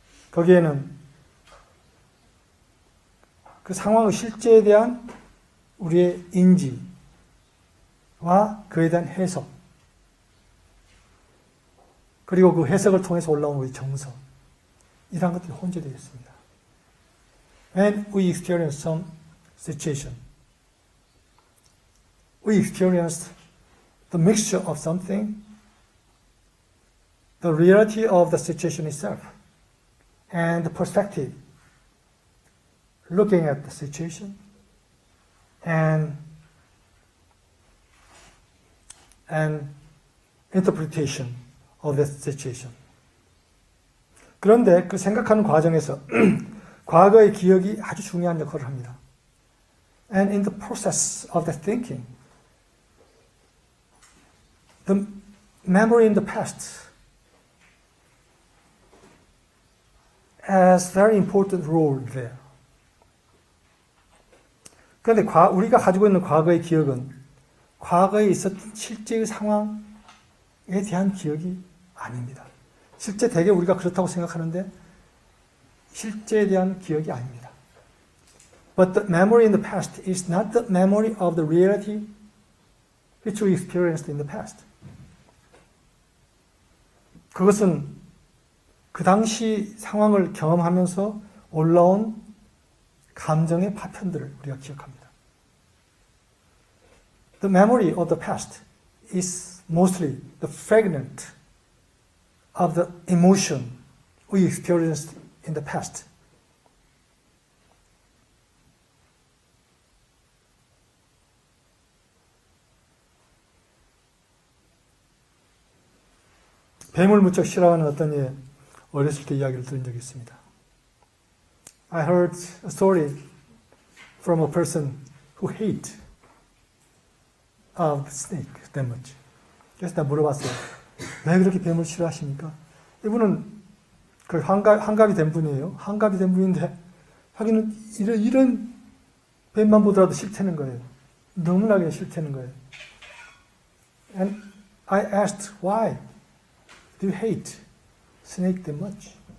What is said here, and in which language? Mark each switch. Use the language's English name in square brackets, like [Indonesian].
[Korean] 거기에는 그 상황의 실제에 대한 우리의 인지와 그에 대한 해석, 그리고 그 해석을 통해서 올라온 우리 정서, 이러한 것들이 혼재되어 있습니다. [English] When we experience some situation, we experienced the mixture of something, the reality of the situation itself, and the perspective, looking at the situation, and interpretation of the situation. [Korean] 그런데 그 생각하는 과정에서 과거의 기억이 아주 중요한 역할을 합니다. [English] And in the process of the thinking, the memory in the past has very important role there. [Korean] 그런데 우리가 가지고 있는 과거의 기억은 과거에 있었던 실제의 상황에 대한 기억이 아닙니다. 실제 대개 우리가 그렇다고 생각하는데 실제에 대한 기억이 아닙니다. [English] But the memory in the past is not the memory of the reality which we experienced in the past. [Korean] 그것은 그 당시 상황을 경험하면서 올라온 감정의 파편들을 우리가 기억합니다. [English] The memory of the past is mostly the fragment of the emotion we experienced in the past. [Korean] 뱀을 무척 싫어하는 어떤 예 어렸을 때 이야기를 들은 적이 있습니다. [English] I heard a story from a person who hate snake that much. [Korean] 그래서 나 물어봤어요. 왜 그렇게 뱀을 싫어하십니까? 이분은 그 한갑이 된 분이에요. 한갑이 된 분인데 하기는 이런 뱀만 보더라도 싫다는 거예요. 너무나게 싫다는 거예요. [English] And I asked why do you hate snake that much?